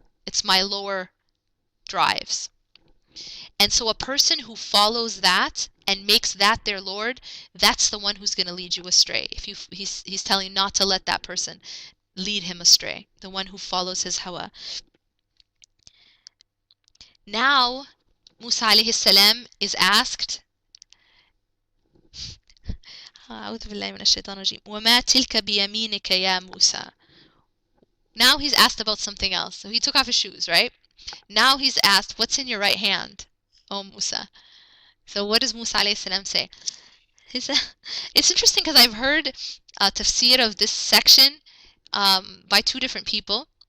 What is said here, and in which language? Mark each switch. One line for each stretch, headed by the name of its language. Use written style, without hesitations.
English: It's my lower drives. And so a person who follows that and makes that their Lord, that's the one who's going to lead you astray. He's telling you not to let that person lead him astray, the one who follows his hawa. Now, Musa alayhi salam is asked,
Arabic: أعوذ بالله من الشيطان الرجيم وما تلك بيمينك يا موسى.
English: Now he's asked about something else. So he took off his shoes, right? Now he's asked, what's in your right hand, O Musa? So what does Musa alayhi salam say? It's interesting because I've heard a tafsir of this section by two different people.